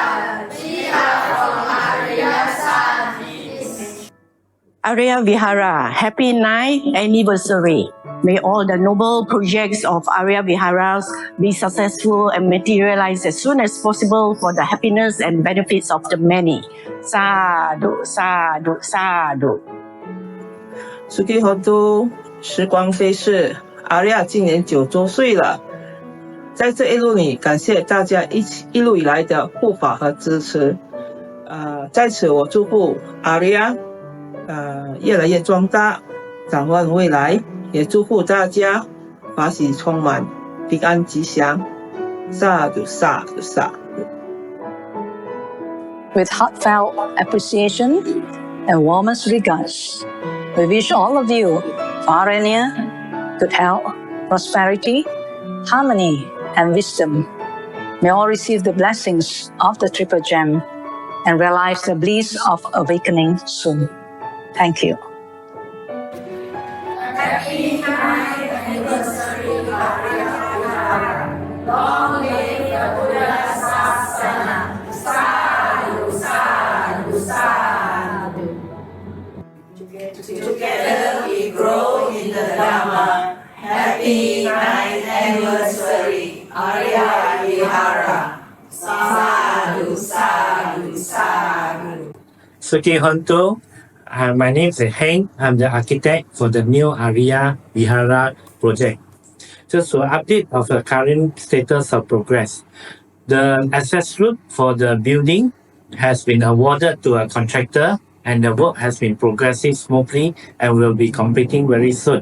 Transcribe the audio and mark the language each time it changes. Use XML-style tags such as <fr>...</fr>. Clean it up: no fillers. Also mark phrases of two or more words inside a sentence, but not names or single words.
<en>We are from Ariya San. Ariya Vihara, happy 9th anniversary. May all the noble projects of Ariya Viharas be successful and materialize as soon as possible for the happiness and benefits of the many.</en> <pi>Sadhu, sadhu, sadhu. Suki Hotu，</pi> <zh>时光飞逝，阿利亚今年9周岁了。在这一路里，感谢大家一路以来的护法和支持。在此我祝福阿利亚越来越壮大，展望未来，也祝福大家法喜充满，平安吉祥。</zh> <pi>Sadhu, sadhu, sadhu.</pi> <en>With heartfelt appreciation and warmest regards, we wish all of you far and near good health, prosperity, harmony, and wisdom. May all receive the blessings of the Triple Gem and realize the bliss of awakening soon. Thank you. Happy 9th anniversary, Ariya Vihara. Long live the Buddha Sasana.</en> <pi>Sadhu, sadhu, sadhu.</pi> <en>Together we grow in the Dhamma. Happy 9th anniversary, Ariya Vihara.</en> <pi>Sadhu, sadhu, sadhu. Suki Honto,</pi> <en>my name is Heng. I'm the architect for the new Ariya Vihara project. Just to update of the current status of progress. The access route for the building has been awarded to a contractor and the work has been progressing smoothly and will be completing very soon.</en>